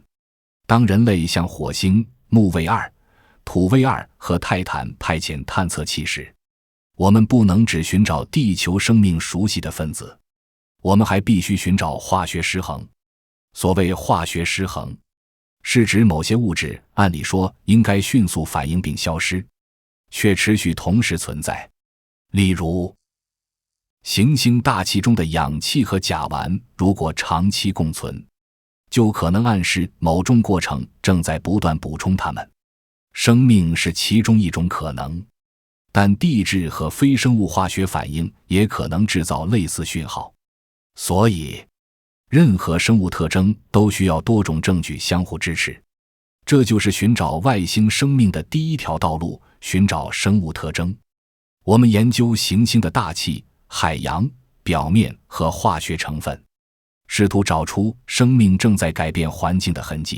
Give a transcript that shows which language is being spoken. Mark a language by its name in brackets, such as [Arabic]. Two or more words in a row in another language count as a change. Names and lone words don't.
[Chinese] 當人類向火星、木衛2、土衛2和泰坦派遣探測器時，我們不能只尋找地球生命熟悉的分子，我們還必須尋找化學失衡。所謂化學失衡，是指某些物質按理說應該迅速反應並消失，卻持續同時存在。例如，行星大气中的氧气和甲烷如果長期共存，就可能暗示某種過程正在不斷補充它們。生命是其中一种可能，但地質和非生物化学反应也可能制造類似訊號。所以，任何生物特徵都需要多種證据相互支持。這就是尋找外星生命的第一條道路，尋找生物特徵。我們研究行星的大氣、海洋、表面和化學成分，試圖找出生命正在改變環境的痕跡。